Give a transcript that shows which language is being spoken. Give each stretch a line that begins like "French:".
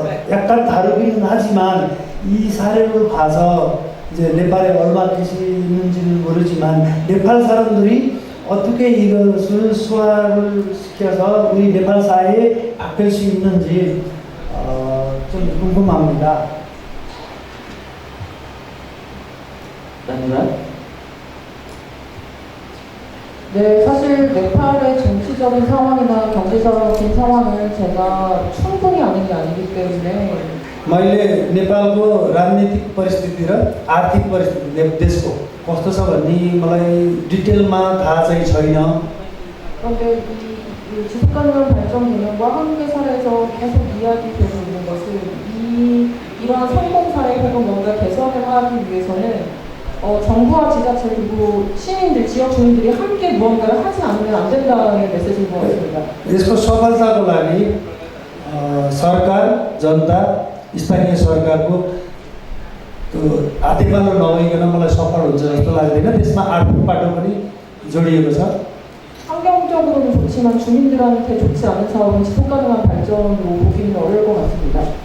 Korean: 약간 다르기는 하지만 이 사례를 봐서 이제 네팔에 얼마 계시는지는 모르지만 네팔 사람들이 어떻게 이것을 수화를 시켜서 우리 네팔 사회에 바뀔 수 있는지 좀 궁금합니다.
Nepali: धन्यवाद।
Korean: 네, 사실 네팔의 정치적인 상황이나 경제적인 상황을 제가 충분히 아는 게 아니기 때문에
Nepali: मैले नेपालको राजनीतिक परिस्थिति र आर्थिक परिस्थिति देशको कस्तो छ भन्ने मलाई डिटेलमा थाहा चाहिँ छैन।
Korean: 그런데 이 지속가능 발전 개념과 한국의 사례에서 계속 이야기되고 있는 것은 이러한 성공 사례 혹은 뭔가 개선을 하기 위해서는 정부와 지자체 그리고 시민들, 지역 주민들이 함께 무언가를 하지 않으면 안 된다는 메시지인 것 같습니다.
Nepali: यसको सफलताको लागि सरकार, जनता, स्थानीय सरकारको त्यो हातेपालो नभइकन मलाई सफल हुन्छ जस्तो लाग्दैन। त्यसमा आर्थिक पाटो पनि जोडिएको छ।
Korean: 환경적으로는 좋지만 주민들한테 좋지 않은 사업은 지속가능한 발전으로 보기는 어려울 것 같습니다.